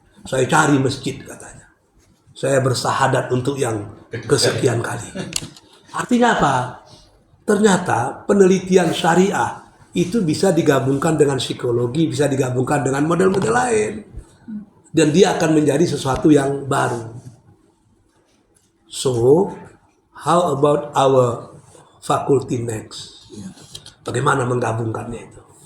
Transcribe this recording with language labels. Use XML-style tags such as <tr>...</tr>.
<id>Saya cari masjid katanya, saya bersahadat untuk yang kesekian kali. Artinya apa? Ternyata penelitian syariah itu bisa digabungkan dengan psikologi, bisa digabungkan dengan model-model lain. Dan dia akan menjadi sesuatu yang baru.</id> <en>So, how about our faculty next?</en> <id>Bagaimana menggabungkannya itu?</id>